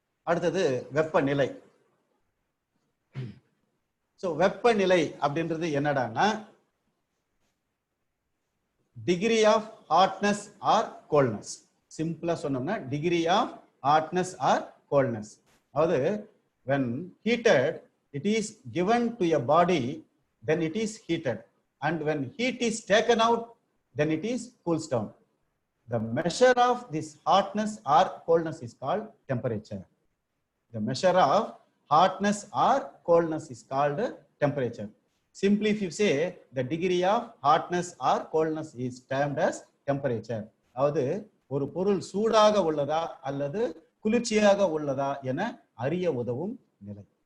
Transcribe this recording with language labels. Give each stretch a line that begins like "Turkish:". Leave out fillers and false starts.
Tamil: அடுத்தது வெப்பநிலை.
English: so
Tamil: வெப்பநிலை அப்படின்றது என்னடான்னா
English: Degree of hotness or coldness. சிம்பிளா
Tamil: சொன்னோம்னா
English: Degree of hotness or coldness.
Tamil: அதாவது
English: when heated it is given to a body then it is heated. and when heat is taken out, then it is cools down. The measure of this hotness or coldness is called temperature. The measure of hotness or coldness is called temperature. Simply, if you say the degree of hotness or coldness is termed as temperature.
Tamil: அதாவது ஒரு பொருள் சூடாக உள்ளதா அல்லது குளிர்ச்சியாக உள்ளதா என அறிய உதவும் நிலை.